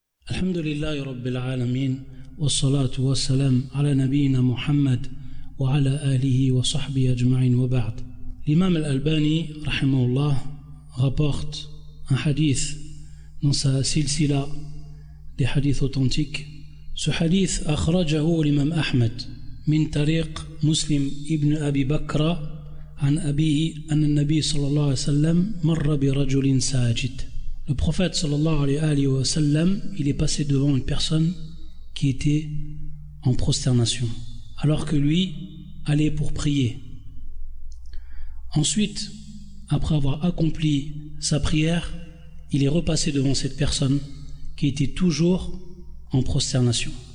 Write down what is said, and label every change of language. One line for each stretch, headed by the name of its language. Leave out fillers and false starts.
Arabic: الحمد لله رب العالمين والصلاة والسلام على نبينا محمد وعلى آله وصحبه أجمعين وبعد. الإمام الألباني رحمه الله
French: rapporte un hadith dans sa silsila des hadiths authentiques. Ce hadith
Arabic: أخرجه الإمام أحمد من طريق مسلم ابن أبي بكر عن أبيه أن النبي صلى الله عليه وسلم مر برجل ساجد.
French: Le prophète sallallahu alayhi wa sallam, il est passé devant une personne qui était en prosternation, alors que lui allait pour prier. Ensuite, après avoir accompli sa prière, il est repassé devant cette personne qui était toujours en prosternation.